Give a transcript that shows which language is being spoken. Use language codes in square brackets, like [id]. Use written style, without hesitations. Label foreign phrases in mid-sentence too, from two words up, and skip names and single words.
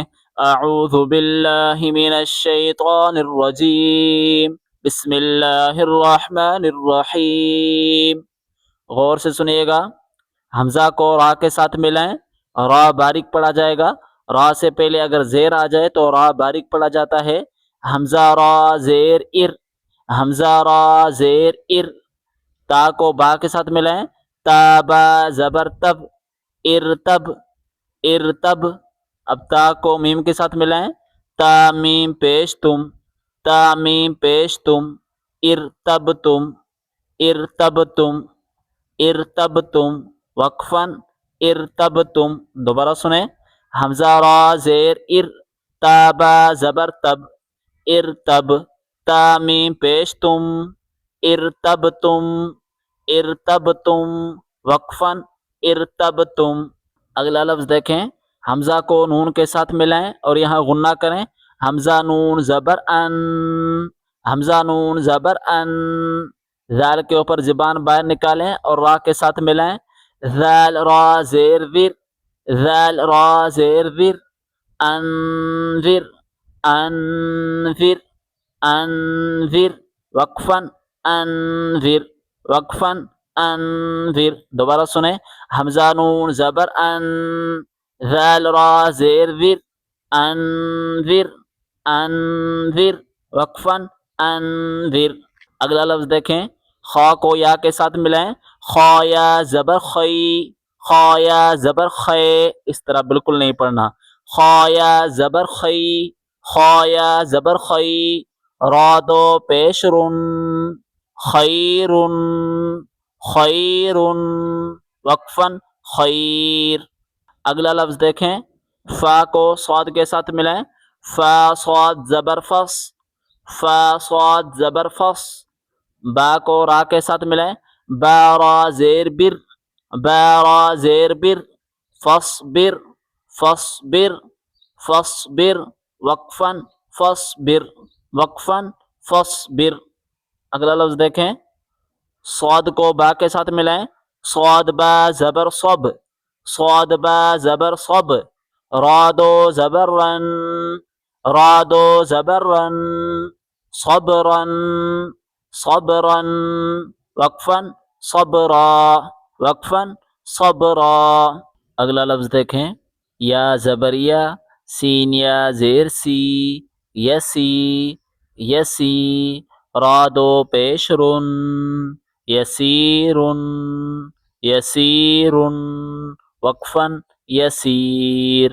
[ar] اعوذ باللہ من الشیطان الرجیم، بسم اللہ الرحمن الرحیم۔ [ur] غور سے سنیے گا، حمزہ کو را کے ساتھ ملائیں، را باریک پڑھا جائے گا۔ را سے پہلے اگر زیر آ جائے تو را باریک پڑھا جاتا ہے۔ حمزہ را زیر ار، حمزہ را زیر ار۔ تا کو با کے ساتھ ملائیں، تا با زبر تب، [ar] ارتب ارتب۔ [ur] اب تا کو میم کے ساتھ ملائیں، تا میم پیش [ar] تم، تا میم پیش تم، ارتب تم ارتب تم ارتب تم، وقفاً ارتب تم۔ [ur] دوبارہ سنیں، حمزہ را زیر ار، تا با زبر تب، ارتب، تا میم پیش تم، [ar] ارتب تم ارتب تم، وقفاً ارتب تم۔ [ur] اگلا لفظ دیکھیں، حمزہ کو نون کے ساتھ ملائیں اور یہاں غنہ کریں۔ حمزہ نون زبر ان، حمزہ نون زبر ان۔ ذال کے اوپر زبان باہر نکالیں اور را کے ساتھ ملائیں۔ ذال را زیر ور، ذال را زیر ور، [ar] انذر انذر انذر، وقفاً انذر وقفاً انذر۔ [ur] دوبارہ سنیں، حمزہ نون زبر ان، ذال را زیر ور، [ar] انذر انذر، وقفاً انذر۔ [ur] اگلا لفظ دیکھیں، خا کو یا کے ساتھ ملائیں۔ خا یا زبر خی، خا یا زبر خے، اس طرح بالکل نہیں پڑھنا۔ خا یا زبر خی، خا یا زبر خی۔ را دو پیش رن، [ar] خیرن خیرن، وقفاً خیر۔ [ur] اگلا لفظ دیکھیں، فا کو صاد کے ساتھ ملائیں۔ فا صاد زبر فص، فا صاد زبر فص۔ با کو را کے ساتھ ملائیں۔ با را زیر بر، با را زیر بر، [ar] فصبر فصبر فصبر، وقفاً فصبر وقفاً فصبر۔ [ur] اگلا لفظ دیکھیں، صاد کو با کے ساتھ ملائیں۔ صاد با زبر صب، صاد با زبر صب۔ را دو زبر رن، را دو زبر رن، [ar] صبرن صبرن، وقفاً صبرا وقفاً صبرا۔ [ur] اگلا لفظ دیکھیں، یا زبر یا، سین یا زیر سی، [ar] یسی یسی۔ [ur] را دو پیش رن، [ar] یسیرن یسیرن، وقفاً یسیر۔